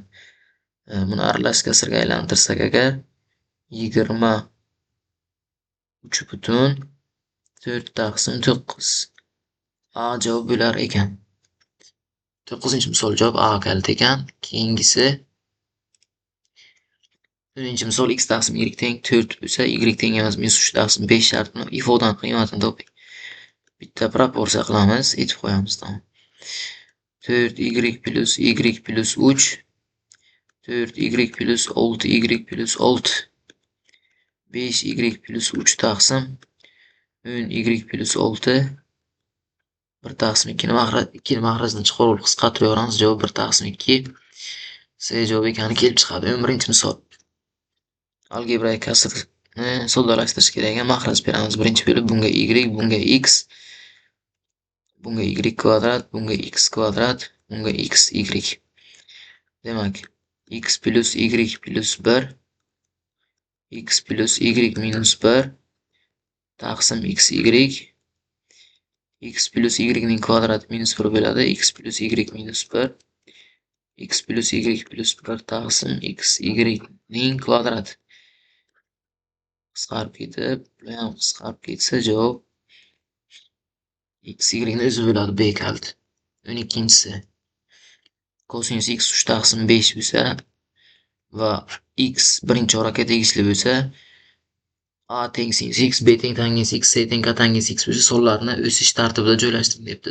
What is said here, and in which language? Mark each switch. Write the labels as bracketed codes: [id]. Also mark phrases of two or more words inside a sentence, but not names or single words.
[uz] Buni aralash kasrga aylantirsak agar 23 butun 4 taqsim 9 A javob bo'lar ekan. 9-misol javob A kaliti ekan. Keyingisi 4-misol x taqsim y teng 4 bo'lsa, y teng emas -3 taqsim 5 shartini ifodaning qiymatini toping. Bitta proporsiya qilamiz, aytib qo'yamiz. Tamom. 4y plus 3 4y plus 6y plus 6 5y plus 3 taqsim 10y plus 6 1 taqsim 2 ni mahrajdan chiqarib qisqartiraveramiz. Javob 1 taqsim 2 C javob ekani kelib chiqadi. 11-misol. Algebrai kasrni soddalashtirish kerak ekan. Mahraj beramiz. Birinchi bo'lib bunga y, bunga x, bunga y kvadrat, bunga x kvadrat, bunga x y. Demak, x plus y plus 1 x plus y minus 1 taqsim x y x plus y ning kvadrati minus 1 bo'ladi. X plus y minus 1 x plus y plus 1 taqsim x y ning kvadrati qisqarib ketib, bu ham qisqarib ketsa javob x y ni o'zi bo'ladi. B kaliti. 12-si kosinus x 3 taqsim 5 bo'lsa va x birinchi o'rakka tegishli bo'lsa, a teng sinus x, b teng tangens x, c teng kotangens x bo'lsa, sonlarni o'sish tartibida joylashtiring debdi.